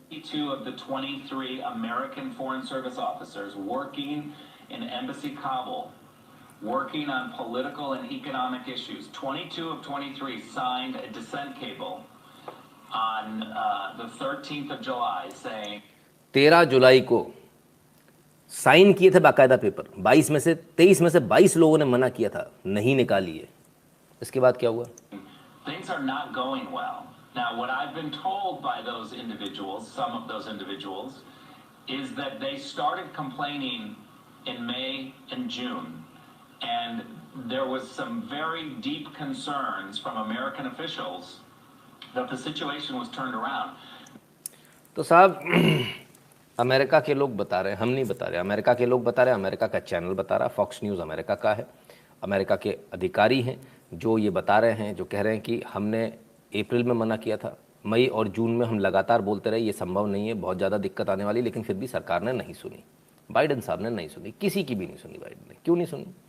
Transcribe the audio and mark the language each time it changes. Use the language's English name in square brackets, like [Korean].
[English] 22 of the 23 American Foreign Service officers working in Embassy Kabul, working on political and economic issues. 22 of 23 signed a dissent cable on the 13th of July saying [Hindi] 13 जुलाई को sign किए थे बाकायदा paper. 22 में से 23 में से 22 लोगों ने मना किया था, नहीं निकालिए। इसके बाद क्या हुआ? [English] things are not going well. Now, what I've been told by those individuals, some of those individuals, is that they started complaining in May and June, and there was some very deep concerns from American officials that the situation was turned around. [Hindi] तो साहब America के लोग बता रहे हैं, हम नहीं बता रहे, अमेरिका के लोग बता रहे हैं, अमेरिका का चैनल बता रहा है, फॉक्स न्यूज़ अमेरिका का है, अमेरिका के अधिकारी हैं जो ये बता रहे हैं, जो कह रहे हैं कि हमने अप्रैल में मना किया था, मई और जून में हम लगातार बोलते रहे ये संभव नहीं है, बहुत ज़्यादा दिक्कत आने वाली, लेकिन फिर भी सरकार ने नहीं सुनी, बाइडेन साहब ने नहीं सुनी, किसी की भी नहीं सुनी। बाइडेन ने क्यों नहीं सुनी?